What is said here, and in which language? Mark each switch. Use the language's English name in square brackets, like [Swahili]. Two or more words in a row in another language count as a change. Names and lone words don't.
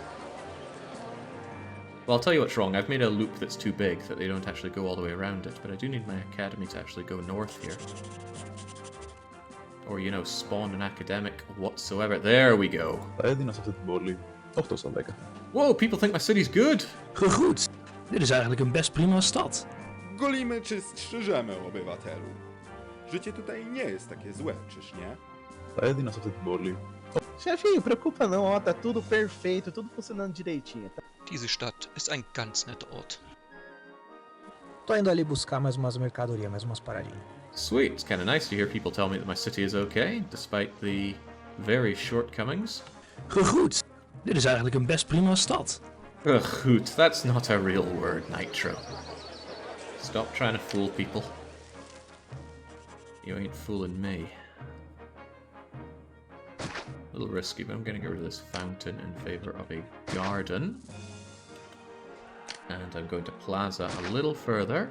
[English] Well, I'll tell you what's wrong. I've made a loop that's too big that they don't actually go all the way around it, but I do need my academy to actually go north here. Or, you know, spawn an academic whatsoever. There we go. Whoa, people think my city's good! [Dutch] Goed, dit is eigenlijk een best prima stad. [Polish] Golimy czy strzyżemy, obywatelu? Życie tutaj nie jest takie złe, czyż nie? [Portuguese] Chefinho, preocupa não, ó, tá tudo perfeito, tudo funcionando direitinho. Tá? [German] Diese Stadt ist ein ganz netter Ort. [Portuguese] Tô indo ali buscar mais umas mercadorias, mais umas paradinhas. [English] Sweet, it's kind of nice to hear people tell me that my city is okay, despite the various shortcomings. [Dutch] Goed, dit is eigenlijk een best prima stad. Goed, [English] that's not a real word, Nitro. Stop trying to fool people. You ain't fooling me. A little risky, but I'm going to get rid of this fountain in favor of a garden. And I'm going to plaza a little further.